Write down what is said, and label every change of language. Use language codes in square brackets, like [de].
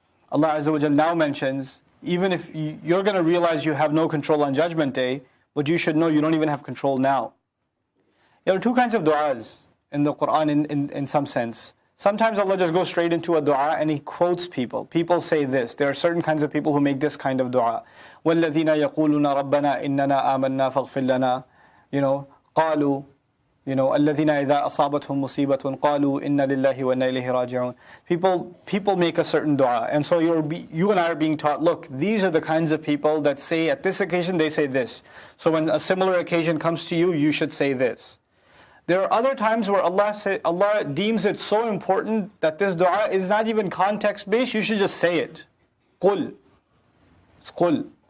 [en] Allah Azza wa Jal now mentions, even if you're going to realize you have no control on Judgment Day, but you should know you don't even have control now. There are two kinds of du'as in the Quran in some sense. Sometimes Allah just goes straight into a dua and He quotes people. People say this. There are certain kinds of people who make this kind of dua. [ar] وَالَّذِينَ يَقُولُونَ رَبَّنَا إِنَّنَا آمَنَّا فَاغْفِرْ لَنَا قَالُوا الَّذِينَ إِذَا أَصَابَتْهُمْ مُصِيبَةٌ قَالُوا إِنَّا لِلَّهِ وَإِنَّا إِلَيْهِ رَاجِعُونَ [en] People make a certain dua. And so you and I are being taught, look, these are the kinds of people that say, at this occasion, they say this. So when a similar occasion comes to you, you should say this. There are other times where Allah deems it so important that this dua is not even context-based, you should just say it. Qul. It's qul.